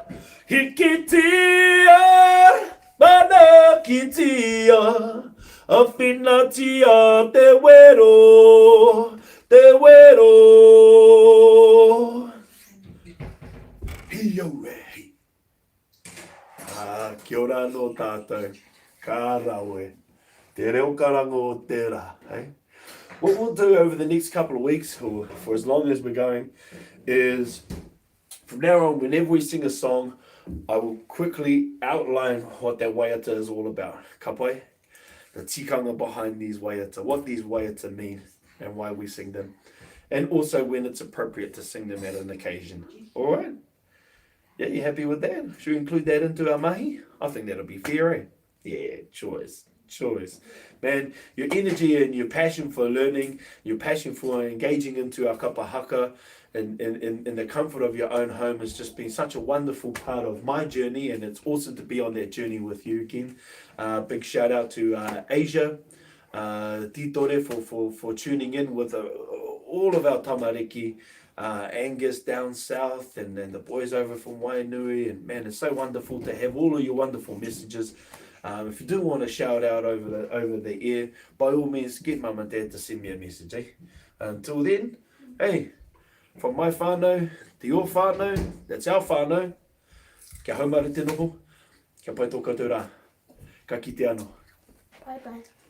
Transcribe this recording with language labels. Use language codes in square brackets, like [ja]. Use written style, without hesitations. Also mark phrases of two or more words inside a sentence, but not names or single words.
[mi] Hikitia, mana kitia, awhina tia te wero, te wero. Hio rehi. Kia ora no tātou. Ka rawe. Te reo karanga o te rā, eh? [en] What we'll do over the next couple of weeks, or for as long as we're going, is from now on, whenever we sing a song, I will quickly outline what that waiata is all about. [mi] Ka pai? [en] The tikanga behind these waiata, what these waiata mean, and why we sing them. And also when it's appropriate to sing them at an occasion. All right? Yeah, you happy with that? Should we include that into our mahi? I think that'll be fair, eh? Yeah, choice. Man, your energy and your passion for learning, your passion for engaging into our kapa haka in the comfort of your own home has just been such a wonderful part of my journey, and it's awesome to be on that journey with you again. Big shout out to Asia, Titore for tuning in with all of our tamariki, Angus down south, and the boys over from Wainui, and man, it's so wonderful to have all of your wonderful messages. If you do want to shout out over the air, by all means, get mum and dad to send me a message, eh? Until then, hey, from my whānau to your whānau, that's our whānau. [mi] Kia haumare te noho, kia pai tō koutou rā. Ka kite anō. [en] Bye bye.